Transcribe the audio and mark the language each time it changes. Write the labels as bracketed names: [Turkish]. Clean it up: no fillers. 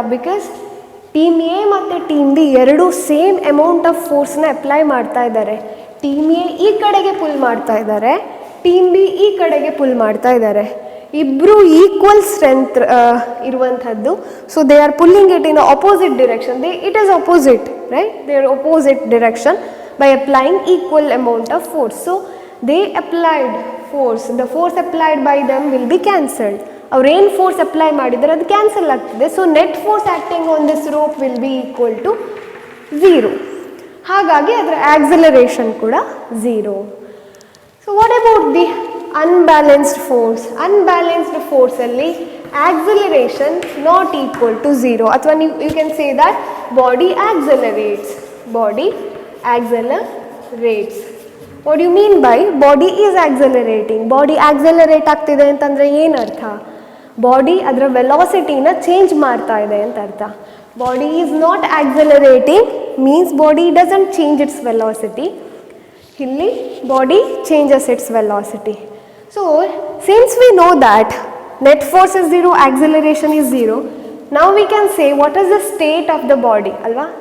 [Kannada] Because team A ಮತ್ತು team B ಎರಡೂ same amount of ಫೋರ್ಸ್ನ apply ಮಾಡ್ತಾ ಇದ್ದಾರೆ. ಟೀಮ್ ಎ ಈ ಕಡೆಗೆ ಪುಲ್ ಮಾಡ್ತಾ ಇದ್ದಾರೆ, ಟೀಮ್ ಬಿ ಈ ಕಡೆಗೆ ಪುಲ್ ಮಾಡ್ತಾ ಇದ್ದಾರೆ. ಇಬ್ಬರು ಈಕ್ವಲ್ ಸ್ಟ್ರೆಂತ್ ಇರುವಂಥದ್ದು. [English] So they are pulling it in opposite direction. It is opposite, right? They are opposite direction by applying equal amount of force. So they applied force. The force applied by them will be cancelled. [Kannada] ಅವ್ರು ಏನು force apply ಮಾಡಿದರೆ ಅದು cancel ಆಗ್ತದೆ. [English] So net force acting on this rope will be equal to 0. [Kannada] ಹಾಗಾಗಿ ಅದರ acceleration ಕೂಡ 0. [English] So what about the unbalanced force? Unbalanced ಫೋರ್ಸಲ್ಲಿ acceleration not equal to 0, [Kannada] ಅಥವಾ ನೀವು [English] You can say that body accelerates. Body accelerates. What do you mean by body is accelerating? [Kannada] Body accelerate ಆಗ್ತಿದೆ ಅಂತಂದರೆ ಏನು ಅರ್ಥ? Body ಅದರ ವೆಲಾಸಿಟಿನ ಚೇಂಜ್ ಮಾಡ್ತಾ ಇದೆ ಅಂತ ಅರ್ಥ. [English] Body is not accelerating means body doesn't change its velocity. [Kannada] ಇಲ್ಲಿ [English] Body changes its velocity. So since we know that net force is 0, acceleration is 0, now we can say what is the state of the body, [Kannada] ಅಲ್ವಾ?